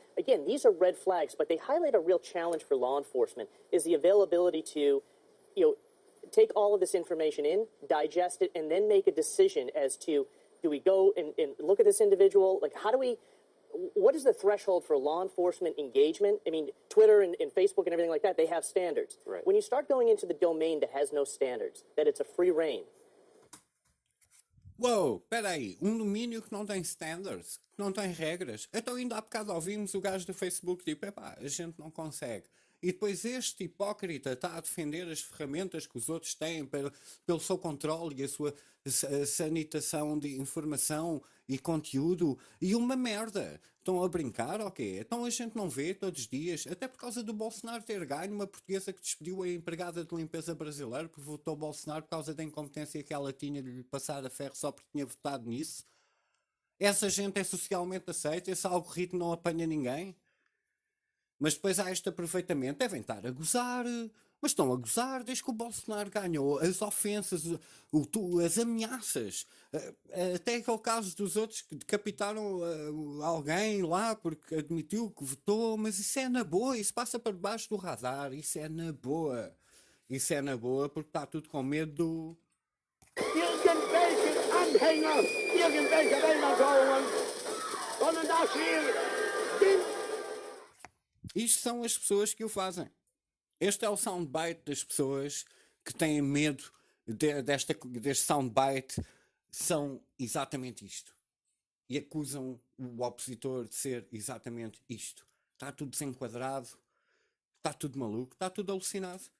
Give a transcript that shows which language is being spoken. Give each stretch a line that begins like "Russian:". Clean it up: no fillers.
English: Again, these are red flags, but they highlight a real challenge for law enforcement, is the availability to take all of this information in, digest it, and then make a decision as to, do we go and look at this individual? Like, what is the threshold for law enforcement engagement? I mean, Twitter and Facebook and everything like that, they have standards. Right. When you start going into the domain that has no standards, that it's a free reign.
Portuguese: Uou, espera aí, um domínio que não tem standards, que não tem regras. Então ainda há bocado ouvimos o gajo do Facebook tipo, a gente não consegue. E depois este hipócrita está a defender as ferramentas que os outros têm pelo seu controle e a sua sanitação de informação e conteúdo. E uma merda. Estão a brincar ou quê? Então a gente não vê todos os dias, até por causa do Bolsonaro ter ganho, uma portuguesa que despediu a empregada de limpeza brasileira porque votou Bolsonaro por causa da incompetência que ela tinha de lhe passar a ferro só porque tinha votado nisso. Essa gente é socialmente aceita, esse algoritmo não apanha ninguém. Mas depois há este aproveitamento, devem estar a gozar, mas estão a gozar desde que o Bolsonaro ganhou, as ofensas, as ameaças, até aquele caso dos outros que decapitaram alguém lá porque admitiu que votou, mas isso é na boa, isso passa para debaixo do radar, isso é na boa porque está tudo com medo do...
German: Irgendwelche Anhänger, irgendwelche Weltanschauungen sollen das hier
Portuguese: Isto são as pessoas que o fazem. Este é o soundbite das pessoas que têm medo deste soundbite. São exatamente isto. E acusam o opositor de ser exatamente isto. Está tudo desenquadrado, está tudo maluco, está tudo alucinado.